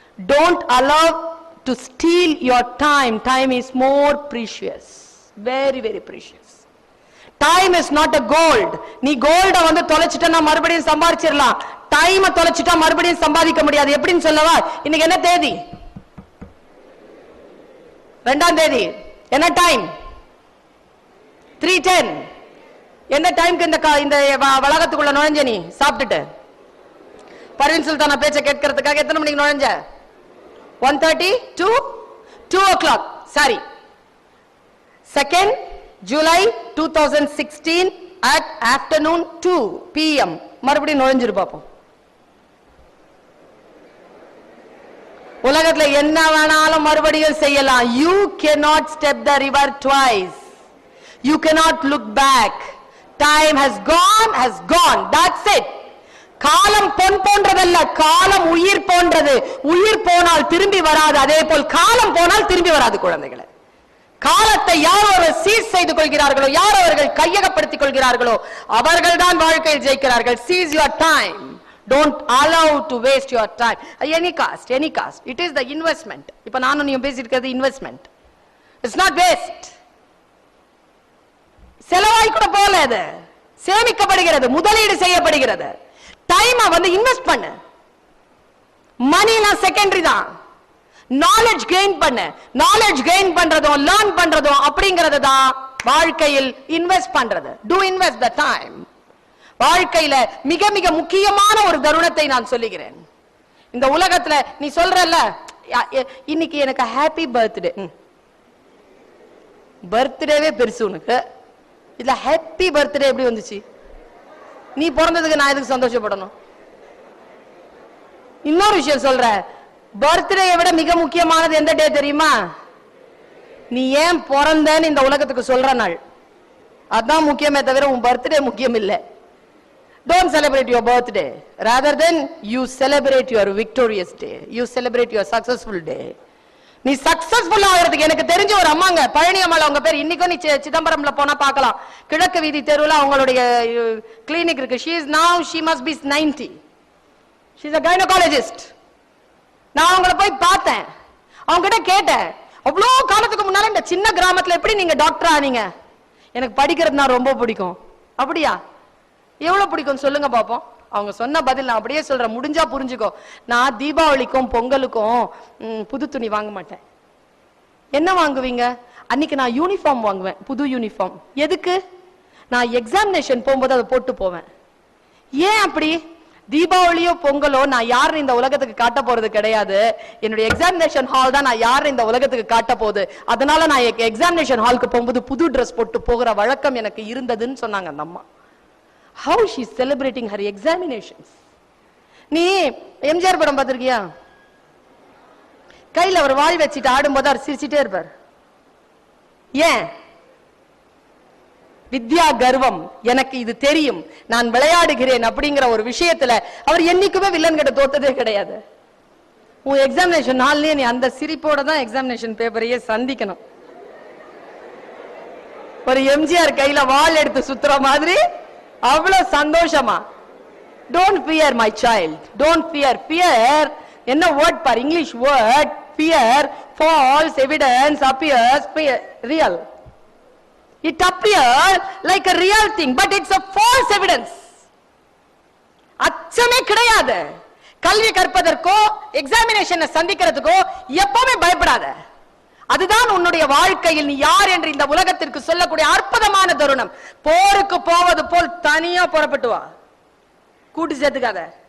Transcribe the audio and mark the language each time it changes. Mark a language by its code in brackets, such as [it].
[en] Don't allow to steal your time. Time is more precious, very very precious. Time is not a gold. [ta] நீ கோல்ட வந்து தொலைச்சிட்டா மறுபடியும் சம்பாதிச்சிடலாம். டைமை தொலைச்சிட்டா மறுபடியும் சம்பாதிக்க முடியாது. எப்படின்னு சொல்லவா? இன்னைக்கு என்ன தேதி? 2ஆம் தேதி. என்ன டைம்? 3:10. என்ன டைம்க்கு இந்த வளாகத்துக்குள்ள நுழைஞ்ச நீ சாப்பிட்டுட்டு? பர்வீன் சுல்தானா பேச்ச கேட்கறதுக்காக எத்தனை மணிக்கு நுழைஞ்ச? [en] 1:30 to 2 o'clock. சரி. 2nd July 2016 at afternoon 2 PM மறுபடியும் நுழைஞ்சிரு பாப்போம். [ta] உலகத்துல என்ன வேணாலும் மறுபடியும் செய்யலாம். [en] You cannot step the river twice. You cannot look back. Time has gone. That's it. [ta] காலம் பொன் போன்றதல்ல, காலம் உயிர் போன்றது. உயிர் போனால் திரும்பி வராது. அதே போல் காலம் போனால் திரும்பி வராது குழந்தைகளே. காலத்தை யார் அவர்கள் சீஸ் செய்து கொள்கிறார்களோ, யார் அவர்கள் கையகப்படுத்திக் கொள்கிறார்களோ அவர்கள் தான் வாழ்க்கையில் ஜெயிக்கிறார்கள். [en] Seize your time. Don't allow to waste your time. Any cost. It is the investment. [ta] இப்ப நானும் நீயும் பேசிட்டு இருக்கிறது இன்வெஸ்ட்மெண்ட். It's not waste. செலவாய் கூட போல, அது சேமிக்கப்படுகிறது, முதலீடு செய்யப்படுகிறது. டைமை வந்து இன்வெஸ்ட் பண்ணு. மணிலாம் செகண்டரி தான். நாலேஜ் கெயின் பண்ணு. நாலேஜ் கெயின் பண்றதும் லேர்ன் பண்றதும் அப்படிங்கிறது தான் வாழ்க்கையில் இன்வெஸ்ட் பண்றது. Do invest the time. வாழ்க்கையில மிக மிக முக்கியமான ஒரு தருணத்தை நான் சொல்லுகிறேன். இந்த உலகத்துல நீ சொல்றல்ல, இன்னைக்கு எனக்கு ஹாப்பி பர்த்டே. பர்த்டேவே பெருசு உனக்கு. இதுல ஹாப்பி பர்த்டே எப்படி வந்துச்சு? நீ பிறந்ததுக்கு நான் எதுக்கு சந்தோஷப்படணும்? இன்னொரு விஷயம் சொல்ற, பர்த்டேயை விட மிக முக்கியமானது எந்த டே தெரியுமா? நீ ஏன் பிறந்தன்னு இந்த உலகத்துக்கு சொல்ற நாள். அதான் முக்கியமே தவிர உன் பர்த்டே முக்கியம் இல்லை. [en] Don't celebrate your birthday. Rather than you celebrate your victorious day. You celebrate your successful day. [ta] நீ சக்சஸ்ஃபுல் ஆகிறதுக்கு எனக்கு தெரிஞ்ச ஒரு அம்மாங்க, பழனி அம்மாள் அவங்க பேர். இன்னைக்கும் நீ சிதம்பரம்ல போனா பார்க்கலாம். கிழக்கு வீதி தெருவில் அவங்களுடைய கிளினிக் இருக்கு. [en] She must be 90. She is a gynecologist. [ta] நான் அவங்கள போய் பார்த்தேன். அவங்க கிட்ட கேட்டேன், அவ்வளோ காலத்துக்கு முன்னால இந்த சின்ன கிராமத்துல எப்படி நீங்க டாக்டர் ஆனீங்க? எனக்கு படிக்கிறதுனா ரொம்ப பிடிக்கும். அப்படியா? எவ்வளவு பிடிக்கும் சொல்லுங்க பாப்போம். அவங்க சொன்ன பதில் நான் அப்படியே சொல்றேன், முடிஞ்சா புரிஞ்சுக்கோ. நான் தீபாவளிக்கும் பொங்கலுக்கும் புது துணி வாங்க மாட்டேன். என்ன வாங்குவீங்க? அன்னைக்கு நான் யூனிஃபார்ம் வாங்குவேன், புது யூனிஃபார்ம். எதுக்கு? நான் எக்ஸாமினேஷன் போகும்போது அதை போட்டு போவேன். ஏன் அப்படி? தீபாவளியோ பொங்கலோ நான் யாருன்னு இந்த உலகத்துக்கு காட்ட போறது கிடையாது. என்னுடைய எக்ஸாமினேஷன் ஹால் தான் நான் யாருன்னு இந்த உலகத்துக்கு காட்ட போகுது. அதனால நான் எக்ஸாமினேஷன் ஹாலுக்கு போகும்போது புது ட்ரெஸ் போட்டு போகிற வழக்கம் எனக்கு இருந்ததுன்னு சொன்னாங்க அந்த அம்மா. [en] How she is celebrating her examinations. [ta] நீ எம்ஜிஆர் படம் பார்த்திருக்கியா? கையில ஒரு வாள் வச்சுட்டு ஆடும்போது அவர் சிரிச்சிட்டே இருப்பார். ஏன்? வித்யா கர்வம். எனக்கு இது தெரியும், நான் விளையாடுகிறேன் அப்படிங்கிற ஒரு விஷயத்துல அவர் என்னைக்குமே வில்லன் கிட்ட தோத்ததே கிடையாது. உன் எக்ஸாமினேஷன் நாள்லயே நீ அந்த சிரிப்போட தான் எக்ஸாமினேஷன் பேப்பரையே சந்திக்கணும். ஒரு எம்ஜிஆர் கையில வாள் எடுத்து சுத்துற மாதிரி அவ்வளவு சந்தோஷமா. [en] Don't fear my child. Don't fear. Fear என்ன word பார், English word. Fear, false evidence appears real. It appears like a real thing, but it's a false evidence. [ta] அச்சமே கிடையாது. கல்வி கற்பதற்கோ எக்ஸாமினேஷனை சந்திக்கிறதுக்கோ எப்பவுமே பயப்படாத. அதுதான் உன்னுடைய வாழ்க்கையில் நீ யார் என்று இந்த உலகத்திற்கு சொல்லக்கூடிய அற்புதமான தருணம். போருக்கு போவது போல் தனியா புறப்பட்டு வா, கூட்டு சேர்த்துக்காத.